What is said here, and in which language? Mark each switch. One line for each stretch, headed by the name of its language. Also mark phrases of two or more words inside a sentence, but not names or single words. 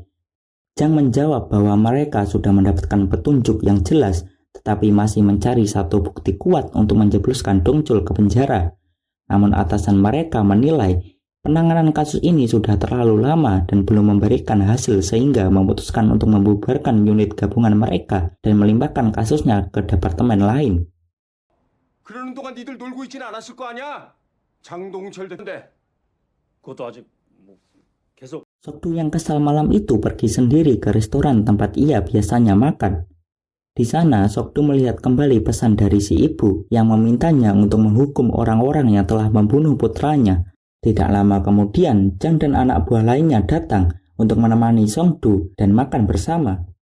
Indonesian: Jang menjawab bahwa mereka sudah mendapatkan petunjuk yang jelas, tetapi masih mencari satu bukti kuat untuk menjebloskan Dong-chul ke penjara. Namun atasan mereka menilai penanganan kasus ini sudah terlalu lama dan belum memberikan hasil sehingga memutuskan untuk membubarkan unit gabungan mereka dan melimpahkan kasusnya ke departemen lain.
Korean: 그러는 동안 니들 놀고 있지는 않았을 거 아니야? 장동철 대인데. 그것도 아직 뭐 계속.
Indonesian: Sok-Du yang kesal malam itu pergi sendiri ke restoran tempat ia biasanya makan. Di sana, Sok-Du melihat kembali pesan dari si ibu yang memintanya untuk menghukum orang-orang yang telah membunuh putranya. Tidak lama kemudian, Chang dan anak buah lainnya datang untuk menemani Songdu dan makan bersama.